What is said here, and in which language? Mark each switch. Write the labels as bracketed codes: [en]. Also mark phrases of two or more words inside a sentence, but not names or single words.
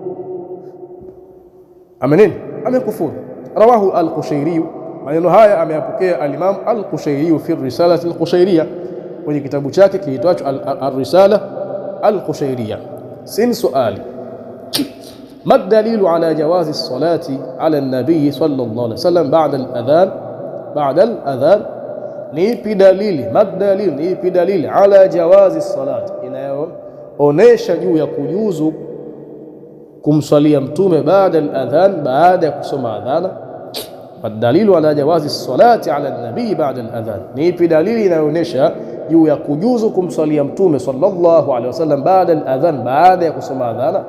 [sw] Amenini? Amekufuru. [ar] رواه القشيري. [sw] Maneno haya ameyapokea al-Imam al-Qushayri [ar] في رسالة القشيرية, [sw] kwenye kitabu chake kiitwacho ar-Risala al-Qushayriya. [ar] سين سؤال, ما دليل على جواز الصلاة على النبي صلى الله عليه وسلم بعد الأذان بعد الأذان, ba'da al-adhan, [sw] ni ipi dalili, [ar] ما دليل, [sw] ni ipi dalili [ar] على جواز الصلاة, [sw] inayoonesha juu ya kujuzu kumswalia mtume baada al-adhan, baada ya kusoma adhana. [ar] دليل على جواز صلاة على نبي [sw] baada al-adhan, ni ipi dalili inayoonyesha juu ya kujuzu kumswalia mtume [ar] صلى الله عليه وسلم [sw] baada al-adhan, baada ya kusoma adhana?